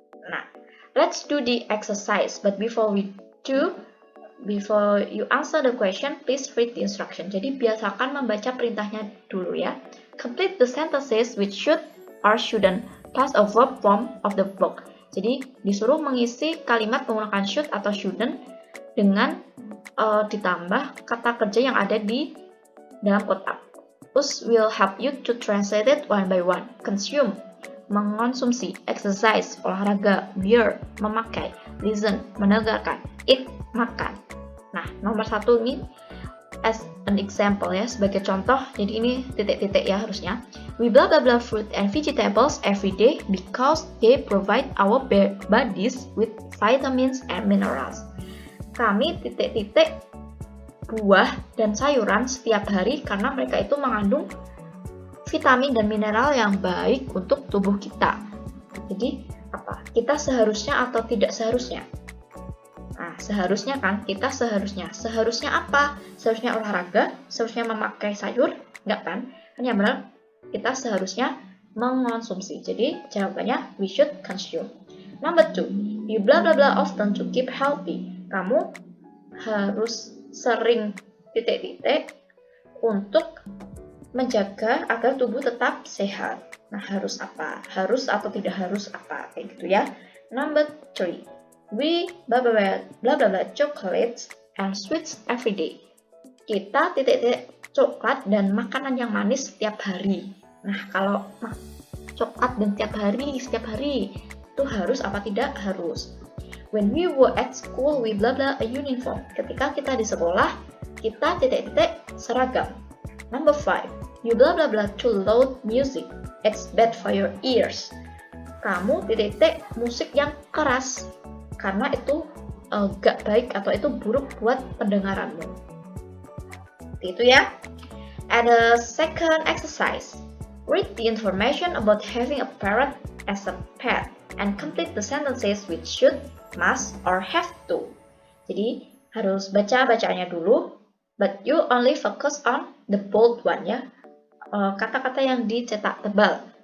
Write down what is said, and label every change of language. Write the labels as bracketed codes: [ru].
[en] Nah, let's do the exercise. But before you answer the question, please read the instruction. [id] Jadi biasakan membaca perintahnya dulu ya. [en] Complete the sentences with should or shouldn't plus a verb form of the block. [id] Jadi disuruh mengisi kalimat menggunakan should atau shouldn't dengan ditambah kata kerja yang ada di dalam kotak. [en] Us will help you to translate it one by one. [id] Consume, mengonsumsi. Exercise, olahraga. Wear, memakai. Listen, mendengarkan. Eat, makan. Nah, nomor 1 ini [en] as an example [id] ya, sebagai contoh. Jadi ini titik-titik ya harusnya. [en] We blah blah blah fruit and vegetables every day because they provide our bodies with vitamins and minerals. [id] Kami titik-titik buah dan sayuran setiap hari karena mereka itu mengandung vitamin dan mineral yang baik untuk tubuh kita. Jadi apa? Kita seharusnya atau tidak seharusnya? Nah, seharusnya kan, kita seharusnya. Seharusnya apa? Seharusnya olahraga? Seharusnya memakai sayur? Enggak kan? Kan yang benar, kita seharusnya mengonsumsi. Jadi jawabannya [en] we should consume. Number 2, you blah blah blah often to keep healthy. [id] Kamu harus sering titik-titik untuk menjaga agar tubuh tetap sehat. Nah, harus apa? Harus atau tidak harus apa? Kayak gitu ya. [en] Number 3, we blah blah blah chocolates and sweets every day. [id] Kita titik-titik coklat dan makanan yang manis setiap hari. Nah, kalau coklat dan setiap hari itu harus apa tidak? Harus. [en] When we were at school, we blah blah a uniform. [id] Ketika kita di sekolah, kita titik-titik seragam. [en] Number 5, you blah blah blah to loud music. It's bad for your ears. [id] Kamu titik-titik musik yang keras karena itu gak baik atau itu buruk buat pendengaranmu. Itu ya. [en] And the second exercise, read the information about having a parrot as a pet and complete the sentences with should, must, or have to. [id] Jadi harus baca-bacanya dulu, [en] but you only focus on the bold one [id] ya, kata-kata yang dicetak tebal.